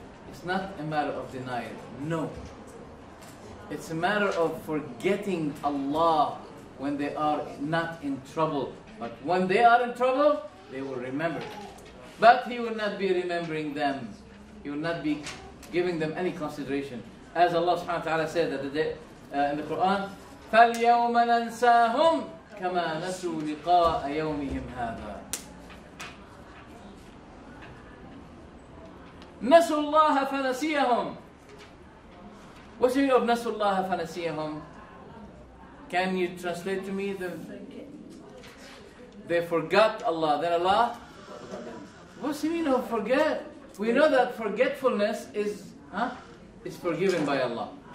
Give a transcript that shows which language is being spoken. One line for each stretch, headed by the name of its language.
English: It's not a matter of denial. No. It's a matter of forgetting Allah when they are not in trouble. But when they are in trouble, they will remember. But He will not be remembering them. He will not be giving them any consideration. As Allah subhanahu wa ta'ala said in the Quran,
Arabic: فَالْيَوْمَ نَنْسَاهُمْ كَمَا نَسُوا لِقَاءَ يَوْمِهِمْ هَذَا نَسُوا اللَّهَ فَنَسِيَهُمْ.
English: What's the meaning of
Arabic: نَسُوا اللَّهَ فَنَسِيَهُمْ?
English: Can you translate to me they forgot Allah, then Allah? What's the meaning of forget? We know that forgetfulness is forgiven by Allah.